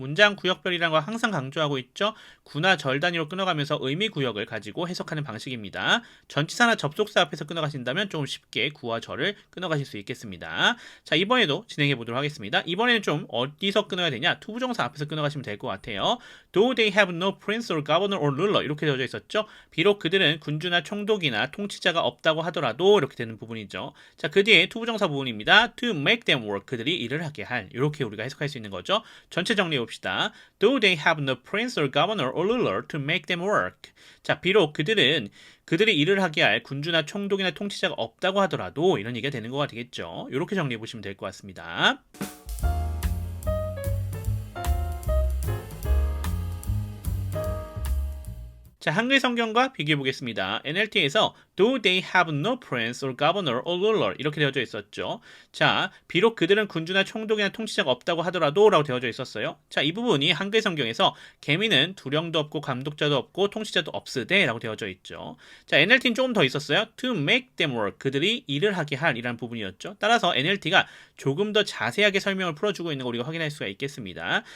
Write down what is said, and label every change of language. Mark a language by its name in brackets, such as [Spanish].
[Korean] 문장 구역별이라는 걸 항상 강조하고 있죠. 구나 절 단위로 끊어가면서 의미 구역을 가지고 해석하는 방식입니다. 전치사나 접속사 앞에서 끊어가신다면 조금 쉽게 구와 절을 끊어가실 수 있겠습니다. 자, 이번에도 진행해 보도록 하겠습니다. 이번에는 좀 어디서 끊어야 되냐? 투부정사 앞에서 끊어가시면 될 것 같아요. [English] Though they have no prince or governor or ruler [Korean] 이렇게 되어져 있었죠. 비록 그들은 군주나 총독이나 통치자가 없다고 하더라도 이렇게 되는 부분이죠. 자, 그 뒤에 투부정사 부분입니다. [English] 아니라 to make them work. [Korean] 그들이 일을 하게 할. 이렇게 우리가 해석할 수 있는 거죠. 전체 정리해 봅시다. [English] Though they have no prince or governor or ruler to make them work. [Korean] 자, 비록 그들이 일을 하게 할 군주나 총독이나 통치자가 없다고 하더라도 이런 얘기가 되는 거가 되겠죠. 이렇게 정리해 보시면 될 것 같습니다. 자, 한글 성경과 비교해 보겠습니다. [English] NLT에서 though they have no prince or governor or ruler [Korean] 이렇게 되어져 있었죠. 자, 비록 그들은 군주나 총독이나 통치자가 없다고 하더라도 라고 되어져 있었어요. 자, 이 부분이 한글 성경에서 개미는 두령도 없고 감독자도 없고 통치자도 없으되 라고 되어져 있죠. 자, NLT는 조금 더 있었어요. [English] to make them work [Korean] 그들이 일을 하게 할 이라는 부분이었죠. 따라서 NLT가 조금 더 자세하게 설명을 풀어주고 있는 거 우리가 확인할 수가 있겠습니다.